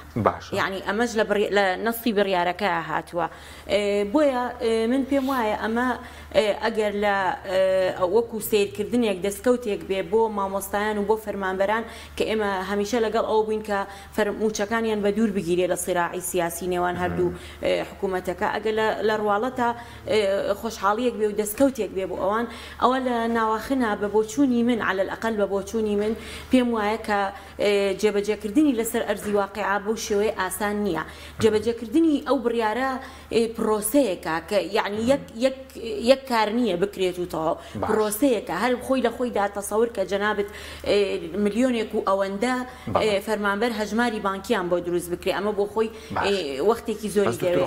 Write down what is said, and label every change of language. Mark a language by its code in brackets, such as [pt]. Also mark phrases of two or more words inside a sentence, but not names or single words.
[ckb] یعنی ئەمەش لە نەسی بڕیارەکە هاتووە بۆیە من پێم وایە ئەمە ئەگەر لە وەکو سیرکردنێک دەستکەوتێک بێ بۆ مامۆستایان و بۆ فەرمانبەران کە ئێمە هەمیشە لەگەڵ ئەو بووین کە موچەکانیان بە دوور بگیرێ لە سیراعی سیاسی نێوان هەردوو حکوومەتەکە ئەگەر لە ڕواڵەتە خۆشحاڵیەک بێ و دەستکەوتێک بێ بۆ ئەوان ئەوە لە ناوەخنا بە بۆچوونی من [ar] على الأقل [ckb] بە بۆچوونی من پێم وایە کە جێبەجێکردنی لەسەر ئەرزی واقعا بەو شێوەیە ئاسان نییە. جێبەجێکردنی ئەو بڕیارە پرۆسەیەکە کە یعنی یەک کار نییە بکرێت و تەواو پرۆسەیەکە هەر خۆی لە خۆیدا تەسەور کە جەنابەت ملیۆنێک و ئەوەندە فەرمانبەر هەژماری بانکیان بۆ دروست بکرێت ئەمە بۆ خۆی وەختێکی زۆری دەوێت.